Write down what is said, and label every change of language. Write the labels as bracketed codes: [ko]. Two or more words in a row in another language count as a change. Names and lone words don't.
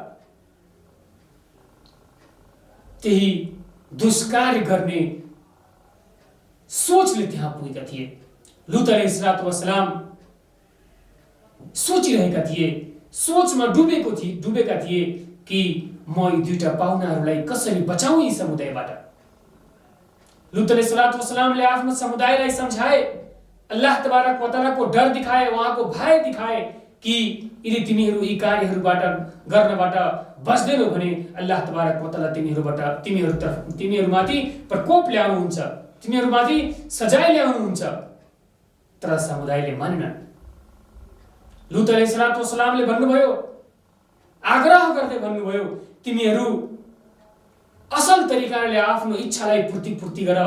[ne] त्यही दुष्कार्य गर्ने सोचले त्यहाँ पुगेका थिए। लुत [ar] عليه السلام [ne] सोचिरहेका थिए, सोचमा डुबेका थिए कि म यी दुईटा पाहुनाहरूलाई कसरी बचाउँ यी समुदायबाट। लुत [ar] عليه السلام [ne] आफ्नो समुदायलाई सम्झाए, [ar] الله تبارك وتعالى [ne] डर दिखाए, उहाँको भय दिखाए कि यदि तिमीहरू यी कार्यहरूबाट गर्नबाट बच्दैनौ भने [ar] الله تبارك وتعالى [ne] तिमीहरूमाथि प्रकोप ल्याउनुहुन्छ, तिमीहरूमाथि सजाय ल्याउनुहुन्छ। तर समुदायले मानेनन्। लुत [ar] عليه السلام [ne] भन्नुभयो, आग्रह गर्दै भन्नुभयो, तिमीहरू असल तरिकाले आफ्नो इच्छालाई पूर्ति गर।